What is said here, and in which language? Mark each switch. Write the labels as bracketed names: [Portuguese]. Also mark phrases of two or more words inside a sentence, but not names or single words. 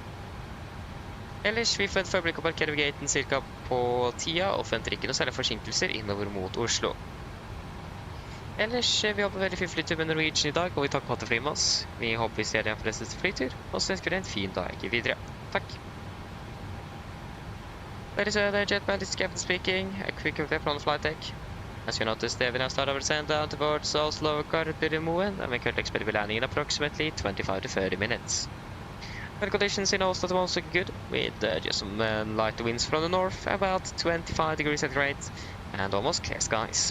[Norwegian] Ellers, vi forventer for øyeblikket å parkere ved gaten cirka på tida, og forventer ikke noe særlig forsinkelser innover mot Oslo. Ellers, vi håper veldig fin flytur med Norwegian i dag, og vi takker på at det flyr med oss. Vi håper vi ser deg på neste flytur, og så ønsker vi en fin dag videre. Takk! [English] Ladies and gentlemen, Jetman, this is Captain speaking. A quick update from the flight deck. As you noticed, we now start our descent down towards Oslo Gardermoen, and we currently expect to be landing in approximately 25 to 30 minutes. Weather conditions in Oslo at the moment look good, with just some light winds from the north, about 25 degrees centigrade, and almost clear skies.